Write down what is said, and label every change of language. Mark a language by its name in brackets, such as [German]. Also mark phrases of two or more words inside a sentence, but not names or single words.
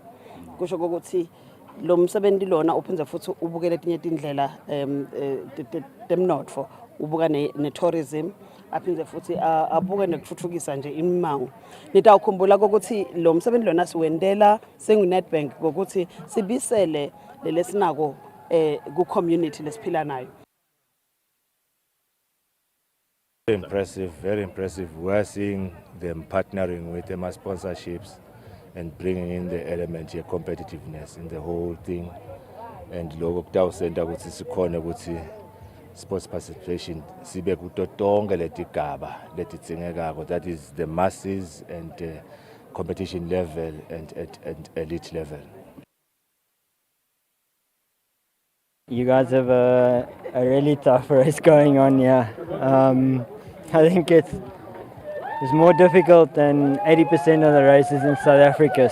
[Swati] Kusho ukuthi lo msebenzi lona uphindze futhi ubukele etinye indlela temnotfo, ubuka ne-tourism, aphindze futhi abuke nekuthuthukisa nje imimango. Nitawukhumbula ukuthi lo msebenzi lona siwendela sengu-Nedbank ngokuthi sibisele lelesinako ku-community lesiphila nayo. [English] Impressive, very impressive. We're seeing them partnering with them as sponsorships and bringing in the element of competitiveness in the whole thing. [Swati] And logo kutawusenta ukuthi sikhona ukuthi [English] sports participation [Swati] sibe kuto tonke letigaba letitsengekako, [English] that is the masses and competition level and elite level. You guys have a really tough race going on here. I think it's more difficult than 80% of the races in South Africa.